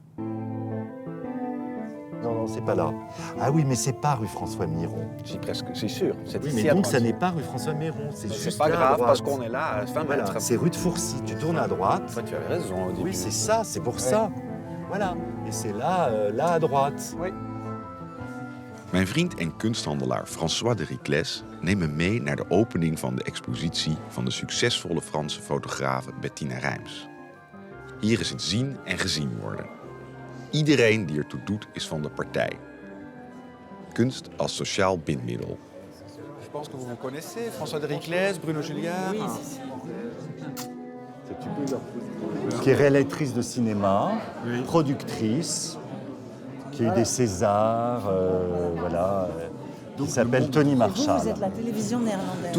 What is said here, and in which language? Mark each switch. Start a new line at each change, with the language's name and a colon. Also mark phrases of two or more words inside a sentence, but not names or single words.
French: Non, c'est pas là. Ah oui, mais c'est pas rue François Miron. Si, presque, c'est sûr. C'est Oui, ici mais à donc droite. ça n'est pas rue François Miron. C'est juste pas là, à grave droite. parce qu'on est là à 20 Voilà, mètres. c'est rue de Fourcy. Tu tournes à droite. Toi, tu avais raison au début. Oui, c'est ça, c'est pour ça. Voilà. Et c'est là, là à droite.
Dutch: Mijn vriend en kunsthandelaar François de Riclès neemt me mee naar de opening van de expositie van de succesvolle Franse fotografe Bettina Rijms. Hier is het zien en gezien worden. Iedereen die ertoe doet is van de partij. Kunst als sociaal bindmiddel.
French: Je pense que vous vous connaissez, François de Riclès, Bruno Julliard. Qui est réalisatrice de cinéma, productrice, qui a eu des Césars, voilà, qui s'appelle Tony Marshall. Vous êtes la télévision néerlandaise.